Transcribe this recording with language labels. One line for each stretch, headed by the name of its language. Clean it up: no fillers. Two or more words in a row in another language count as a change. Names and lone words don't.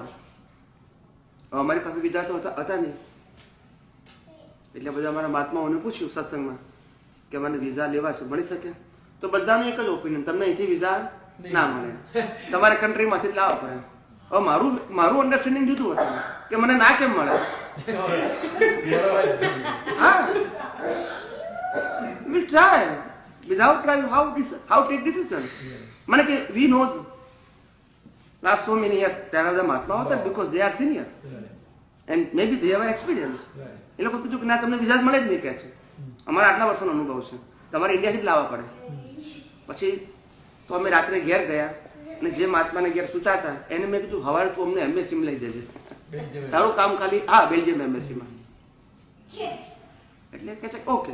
Gujarati: અમારી પાસે વિઝા તો હતા નહીં, એટલે બધા અમારા મહાત્માઓને પૂછ્યું સત્સંગમાં કે મને વિઝા લેવા છે, મળી શકે? તો બધાનું એક જ ઓપિનિયન, તમને અહીંથી વિઝા ના મળે, તમારે કન્ટ્રીમાંથી જ લાવવા પડે. હવે મારું અન્ડરસ્ટેન્ડિંગ જુદું હતું કે મને ના કેમ મળે. હા,
English: we try. Without trying, how take decision?
Gujarati: મને કે
English: we know last so many years there are the Mahatma હતા because they are senior and maybe they have experience.
Gujarati: એ લોકો કીધું કે ના, તમને વિઝા મળે જ નહીં કે છે, અમારા આટલા વર્ષોનો અનુભવ છે, તમારે ઇન્ડિયાથી જ લાવવા પડે. પછી તો અમે રાત્રે ઘેર ગયા અને જે મહાત્માને ઘેર સૂતા હતા એને મેં કીધું હવારે તું અમને એમ્બેસીમાં લઈ જજે, તારું કામ ખાલી. હા, બેલ્જિયમ એમ્બેસીમાં. એટલે કે છે ઓકે.